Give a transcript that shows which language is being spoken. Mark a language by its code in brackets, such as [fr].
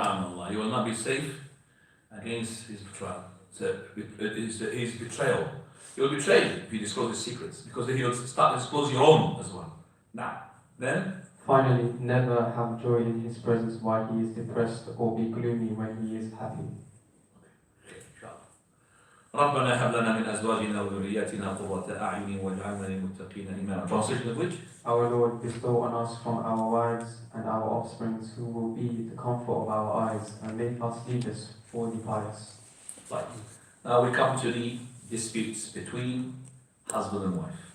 [en] SubhanAllah, you will not be safe against his betrayal. So his betrayal. You will betray you if you disclose his secrets, because then he will start to disclose your own as well. Now, then. Finally, never have joy in his presence while he is depressed, or be gloomy when he is happy. [ar] ربنا هب لنا من أزواجنا وذرياتنا قرة أعين واجعلنا للمتقين إماما. [en] Translation of which? Our Lord, bestow on us from our wives and our offsprings who will be the comfort of our eyes, and make us leaders for the pious. Right. Now we come to the disputes between husband and wife.